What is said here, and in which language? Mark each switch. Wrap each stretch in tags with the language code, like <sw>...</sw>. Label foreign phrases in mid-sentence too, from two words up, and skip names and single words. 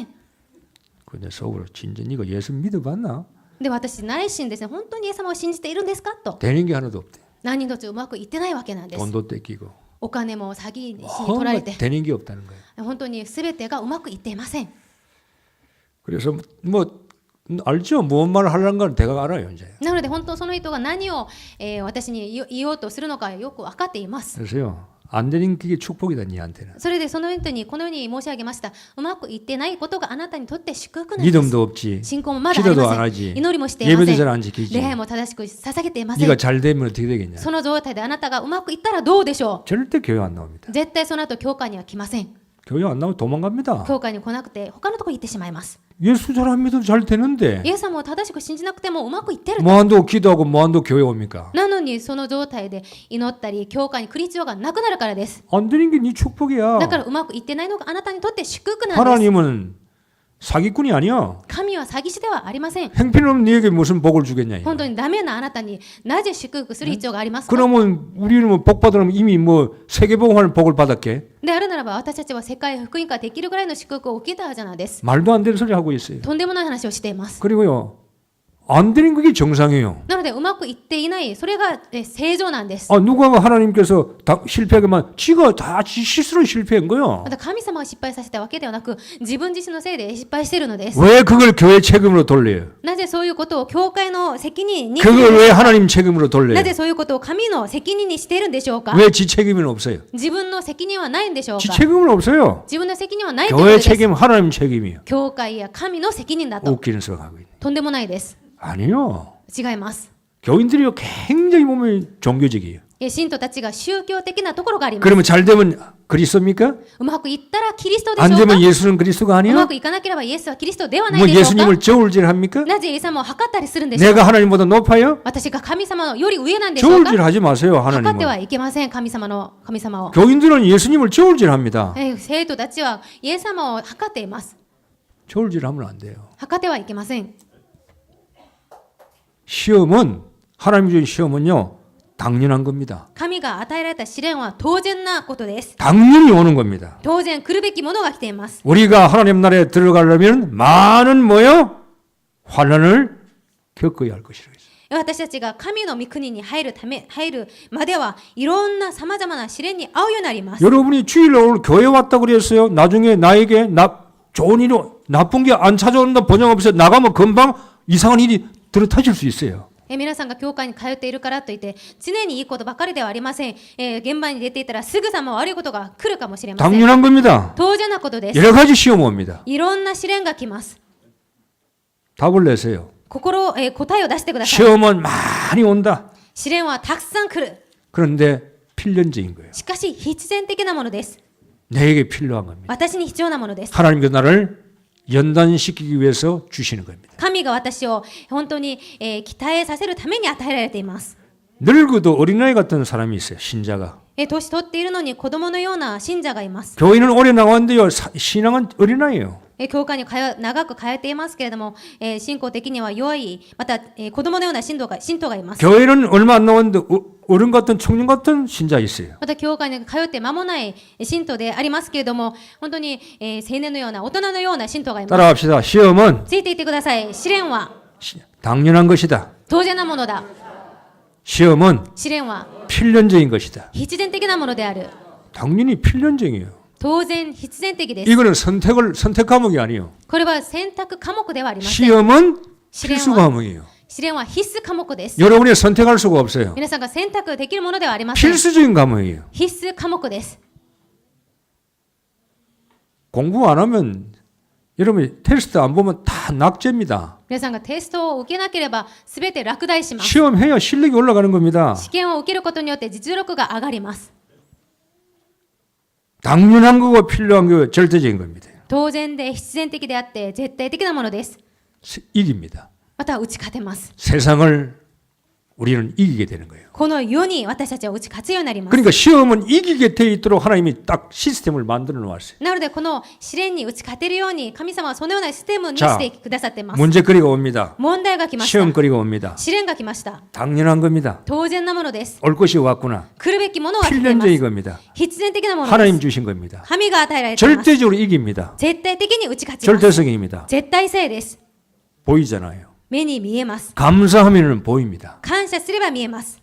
<ko>근데 속으로 진짜 네가 예수 믿어봤나?</ko> <ja>で、私内心ですね、本当にイエス様を信じているんですかと</ja> <ko>되는 게 하나도 없대.</ko> <ja>何一つうまくいってないわけなんです。</ja> <ko>돈도 뺏기고</ko> <ja>お金も詐欺に取られて</ja> <ko>되는 게 없다는 거예요.</ko> <ja>本当に全てがうまくいっていません。</ja> <ko>그래서 뭐 알죠? 무슨 말을 하려는 건 내가 알아요 이제.</ko> <ja>なので本当その人が何を、私に言おうとするのかよく分かっています。</ja> <ko>그래서요 안 되는 게 축복이다 니한테는.</ko> <ja>それでその人にこのように申し上げました。うまくいってないことがあなたにとって祝福なんです。</ja> <ko>믿음도 없지.</ko> <ja>信仰もまだあり</ja> <ko>기도도</ko> <ja>ま</ja> <ko>안</ko> <ja>せん。</ja> <ko>하지.</ko> <ja>祈りもしていませ</ja> <ko>예배도</ko> <ja>ん。</ja> <ko>잘 안 지키지.</ko> <ja>礼拝も正しく捧げていません。</ja> <ko>네가 잘 되면 어떻게 되겠냐?</ko> <ja>その状態であなたがうまくいったらどうでしょ</ja> <ko>절대 교회 안 나옵니다.</ko> <ja>う。絶対その後教会には来ません。</ja> <ko>교회 안 나오면 도망갑니다.</ko> <ja>教会に来なくて他のところに行ってしまいます。</ja> <ko>예수 잘 안 믿어도 잘 되는데</ko> <ja>イエス様を正しく信じなくてもうまくいってる。</ja> <ko>뭐한다고 기도하고 뭐한다고 교회 옵니까?</ko> <ja>なのにその状態で祈ったり教会に来る必要がなくなるからです。</ja> <ko>안 되는 게 네 축복이야.</ko> <ja>だからうまくいってないのがあなたにとって祝福なんです。</ja> <ko>하나님은 사기꾼이 아니야.</ko> <ja>神は詐欺師ではありません。</ja> <ko>행편없는 네에게 무슨 복을 주겠냐.</ko> <ja>本当にダメなあなたになぜ祝福する必要がありますか？</ja> <ko>그러면 우리는 뭐 복 받으려면 이미 뭐 세계복음할 복을 받았게.</ko> <ja>であるならば私たちは世界福音化できるぐらいの祝福を受けたじゃないです。</ja> <ko>말도 안 되는 소리 하고 있어요.</ko> <ja>とんでもない話をしています。</ja> <ko>그리고요 안 되는 그게 정상이에요.</ko> <ja>なのでうまくいっていない、それが正常なんです。</ja> <ko>누가 하나님께서 다 실패하게만 지가 다 실수로 실패한 거요.</ko> <ja>また神様が失敗させたわけではなく、自分自身のせいで失敗しているのです。</ja> <ko>왜 그걸 교회 책임으로 돌려요?</ko> <ja>なぜそういうことを教会の責任に、</ja> <ko>그걸 왜 하나님 책임으로 돌려요?</ko> <ja>なぜそういうことを神の責任にしているんでしょうか？</ja> <ko>왜 지 책임은 없어요?</ko> <ja>自分の責任はないんでしょう</ja> <ko>지</ko> <ja>か？</ja> <ko>책임은 없어요.</ko> <ja>自分の責任はないということ</ja> <ko>교회</ko> <ja>です。</ja> <ko>책임 하나님 책임이에요.</ko> <ja>教会や神の責任だと。</ja> <ko>웃기는 소리하고 있네.</ko> <ja>とんでもないです。</ja> <ko>아니요.</ko> <ja>違います。</ja> <ko>교인들이요 굉장히 보면 종교적이에요.</ko> <ja>信徒たちが宗教的なところがあります。</ja> <ko>그러면 잘 되면 그리스도입니까?</ko> <ja>うまくいったらキリストでし</ja> <ko>안</ko> <ja>ょうか？</ja> <ko>되면 예수는 그리스도가</ko> <ja>うま</ja> <ko>아니야?</ko> <ja>くいかなければイエスはキリストではない</ja> <ko>뭐</ko> <ja>でしょうか？</ja> <ko>예수님을 저울질합니까?</ko> <ja>なぜイエス様を測ったりするんでしょうか？</ja> <ko>내가 하나님보다 높아요?</ko> <ja>私が神様のより上なんでしょうか？</ja> <ko>저울질하지 마세요.</ko> <ja>測っては</ja> <ko>하나님은.</ko> <ja>いけません。神様を。</ja> <ko>교인들은 예수님을 저울질합니다.</ko> <ja>生徒たちはイエス様を測っています。</ja> <ko>저울질하면 안 돼요.</ko> <ja>測ってはいけません。</ja> <ko>시험은 하나님이 준 시험은요 당연한 겁니다.</ko> <ja>神が与えられた試練は当然なことです。</ja> <ko>당연히 오는 겁니다.</ko> <ja>当然来るべきものが来ています。</ja> <ko>우리가 하나님 나라에 들어가려면 많은 뭐요? 환난을 겪어야 할 것이라고 했어요.</ko> <ja>私たちが神の御国に入るまではいろんな様々な試練に遭うようになります。</ja> <ko>여러분이 주일에 오늘 교회 왔다 그랬어요. 나중에 나에게 좋은 일이 나쁜 게 안 찾아온다 번영 없어서 나가면 금방 이상한 일이 들어타질 수 있어요.</ko> <ja>皆さんが教会に通っているからといって常にいいことばかりではありません。現場に出ていたらすぐさま悪いことが来るかもしれません。</ja> <ko>당연한 겁니다.</ko> <ja>当然なことです。</ja> <ko>여러 가지 시험 옵니다.</ko> <ja>いろんな試練が来ます。</ja> <ko>답을 내세요.</ko> <ja>答えを出してください。</ja> <ko>시험은 많이 온다.</ko> <ja>試練はたくさん来る。</ja> <ko>그런데 필연적인 거예요.</ko> <ja>しかし必然的なものです。</ja> <ko>내게 필요한 겁니다.</ko> <ja>私に必要なものです。</ja> <ko>하나님께서 나를 연단시키기 위해서 주시는 겁니다.</ko> <ja>神が私を本当に、鍛えさせるために与えられています。</ja> <ko>늙어도 어린아이 같은 사람이 있어요. 신자가.</ko> <ja>年取っているのに子供のような信者がいます。</ja> <ko>교회는 오래 나왔는데요. 신앙은 어린아이예요.</ko> <ja>教会に長く通っていますけれども、信仰的には弱い、また、子供のような信徒がいます。</ja> <ko>교회는 얼마 안 나왔는데 어른 같은 청년 같은 신자 있어요.</ko> <ja>また教会に通って間もない信徒でありますけれども、本当に、青年のような大人のような信徒がいます。</ja> <ko>따라합시다. 시험은</ko> <ja>ついていってください。試練は</ja> <ko>당연한 것이다.</ko> <ja>当然なものだ。</ja> <ko>시험은</ko> <ja>試練は</ja> <ko>필연적인 것이다.</ko> <ja>必然的なものである。</ja> <ko>당연히 필연적이에요.</ko> <ja>当然必然的です。</ja> <ko>이거는 선택 과목이 아니에요.</ko> <ja>これは選択科目ではありません。</ja> <ko>시험은</ko> <ja>試練</ja> <ko>필수</ko> <ja>は</ja> <ko>과목이에요.</ko> <ja>試練は必須科目です。</ja> <ko>여러분이 선택할 수가 없어요.</ko> <ja>皆さんが選択できるものではありません。</ja> <ko>필수적인 과목이에요.</ko> <ja>必須科目です。</ja> <ko>공부 안 하면 여러분이 테스트 안 보면 다 낙제입니다.</ko> <ja>皆さんがテストを受けなければ全て落第します。</ja> <ko>시험해야 실력이 올라가는 겁니다.</ko> <ja>試験を受けることによって実力が上がります。</ja> <ko>당연한 거고 필요한 거 절대적인 겁니다.</ko> <ja>当然で必然的であって絶対的なものです。</ja> <ko>이깁니다.</ko> <ja>また打ち勝てます。</ja> <ko>세상을 우리는 이기게 되는 거예요.</ko> <ja>この世に私たちは打ち勝つようになります。</ja> <ko>그러니까 시험은 이기게 돼 있도록 하나님이 딱 시스템을 만들어 놓았어요.</ko> <ja>なのでこの試練に打ち勝てるように神様はそのようなシステムにしてくださっています。</ja> <ko>문제거리가 옵니다.</ko> <ja>問題が来ました。</ja> <ko>시험거리가 옵니다.</ko> <ja>試練が来ました。</ja> <ko>당연한 겁니다.</ko> <ja>当然なものです。</ja> <ko>올 것이 왔구나.</ko> <ja>来るべきものは来ていま</ja> <ko>필연적인</ko> <ja>す。</ja> <ko>겁니다.</ko> <ja>必然的なものです。</ja> <ko>하나님 주신 겁니다.</ko> <ja>神が与えられています。</ja> <ko>절대적으로 이깁니다.</ko> <ja>絶対的に打ち勝ちます。</ja> <ko>절대성입니다.</ko> <ja>絶対性です。</ja> <ko>보이잖아요.</ko> <ja>目に見えます。</ja> <ko>감사하면 보입니다.</ko> <ja>感謝すれば見えます。</ja>